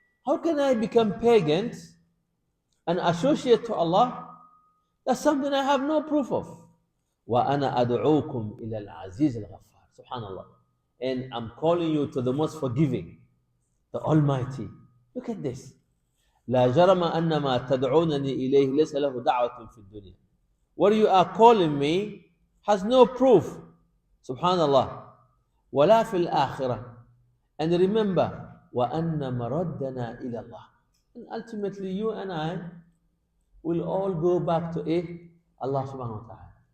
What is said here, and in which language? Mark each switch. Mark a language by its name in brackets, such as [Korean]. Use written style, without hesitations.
[English] How can I become pagans and associate to Allah? That's something I have no proof of. [Arabic] وأنا أدعوكم إلى العزيز الغفار. [English] Subhanallah. And I'm calling you to the most forgiving, the Almighty. Look at this. [Arabic] لا جرم أن ما تدعونني إليه ليس له دعوة في الدنيا. [English] What you are calling me has no proof. [Arabic] Subhanallah. ولا في الآخرة. [English] And remember, [Arabic] وأن مردنا إلى الله. [English] And ultimately you and I will all go back to Allah subhanahu wa ta'ala.